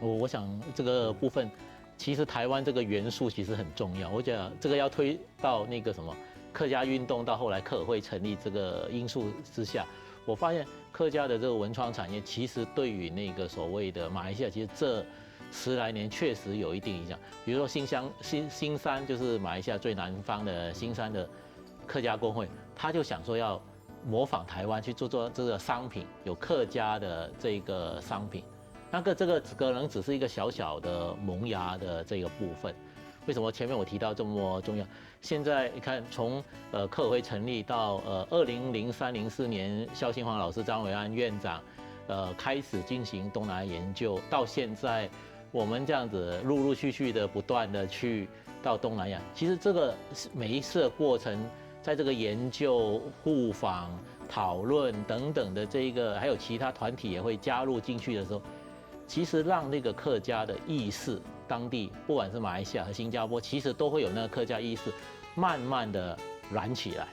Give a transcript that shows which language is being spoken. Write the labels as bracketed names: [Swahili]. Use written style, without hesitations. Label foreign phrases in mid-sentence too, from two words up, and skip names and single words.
[Chinese] 我想這個部分，其實台灣這個元素其實很重要。我講這個要推到那個什麼客家運動，到後來客委會成立這個因素之下，我發現客家的這個文創產業其實對於那個所謂的馬來西亞，其實這10來年確實有一定影響。比如說新山就是馬來西亞最南方的新山的客家工會，他就想說要模仿台灣去做這個商品，有客家的這個商品，這個可能只是一個小小的萌芽的這個部分。为什么前面我提到这么重要？现在你看，从客委会成立到2003、04年，肖新煌老师、张伟安院长开始进行东南亚研究，到现在我们这样子陆陆续续的不断的去到东南亚，其实这个每一次的过程，在这个研究、互访、讨论等等的这一个，还有其他团体也会加入进去的时候，其实让那个客家的意识，当地不管是马来西亚和新加坡，其实都会有那个客家意识，慢慢的燃起来。